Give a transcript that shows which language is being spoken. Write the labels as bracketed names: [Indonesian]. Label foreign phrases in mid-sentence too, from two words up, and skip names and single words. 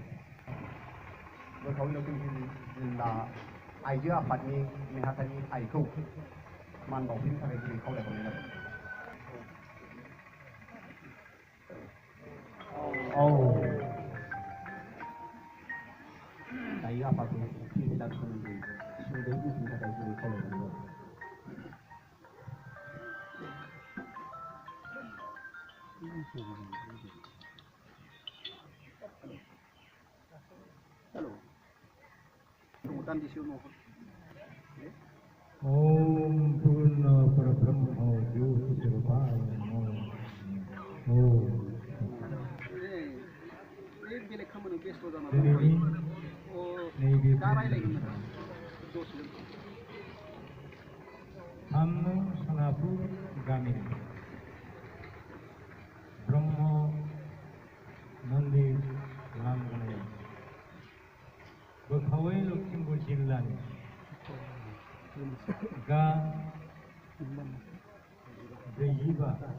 [Bodo] गोथौयै लखिमपुर जिल्ला आइजो आफादनि नेहाथारि आइखौ मान बावथिनो थाखाय दिनै खावलायहरनाय जाबाय। आइजो आफादखौ पिपिलानि सोमोन्दै सुंद'यै बुंथिनो थाखाय दिनै खावलायहरनाय जाबाय। [Sanskrit] ओम पूर्ण परब्रह्म ज्योति स्वरूपाय नमः। [Bodo] ओम दिनैनि नैबे थामनो सनापुर गामिनि ब्रह्म मन्दिर लांगोनायाव बोखावै लखिमपुर जिल्लानि गा 45